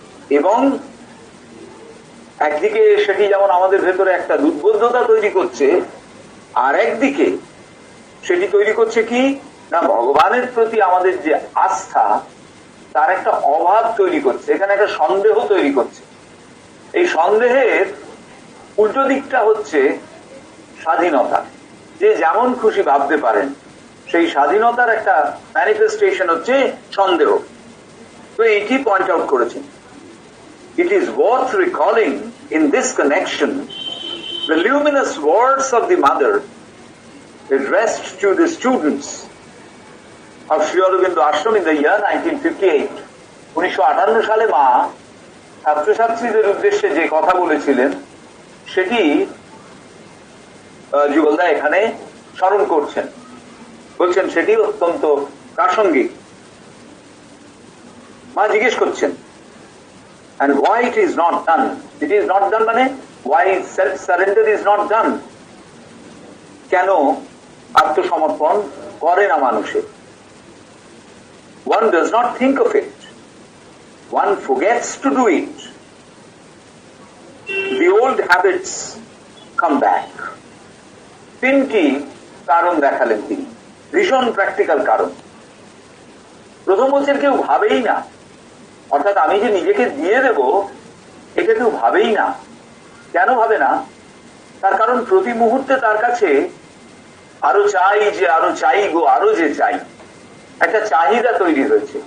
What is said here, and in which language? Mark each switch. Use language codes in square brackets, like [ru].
[bn] এবং একদিকে সেটি যেমন আমাদের ভেতরে একটা দুর্বোধ্যতা তৈরি করছে, আর একদিকে সেটি তৈরি করছে কি না, ভগবানের প্রতি আমাদের যে আস্থা তার একটা অভাব তৈরি করছে, এখানে একটা সন্দেহ তৈরি করছে। এই সন্দেহের উল্টো দিকটা হচ্ছে স্বাধীনতা, যে যেমন খুশি ভাবতে পারেন। সেই স্বাধীনতার একটা ম্যানিফেস্টেশন হচ্ছে সন্দেহ। তো এইটি পয়েন্ট আউট করেছেন। [en] It is worth recalling in this connection the luminous words of the mother addressed to the students of Sri Aurobindo Ashram in the year 1958. [bn] 1958 সালে মা ছাত্রছাত্রীদের উদ্দেশ্যে যে কথা বলেছিলেন সেটি যুগলদা এখানে স্মরণ করছেন, বলছেন সেটি অত্যন্ত প্রাসঙ্গিক। মা জিজ্ঞেস করছেন, [en] and why it is not done? It is not done মানে why self surrender is not done? [bn] কেন আত্মসমর্পণ করে না মানুষে? [en] One does not think of it. One forgets to do it. The old habits come back. [bn] তিনটি কারণ দেখালেন তিনি, ভীষণ প্র্যাকটিক্যাল কারণ। প্রথম বলছেন কেউ ভাবেই না, অর্থাৎ আমি যে নিজেকে দিয়ে দেব এটা কেউ ভাবেই না। কেন ভাবে না? তার কারণ প্রতি মুহূর্তে তার কাছে আরো চাই, যে আরো চাই গো, আরো যে চাই, একটা চাহিদা তৈরি হয়েছে।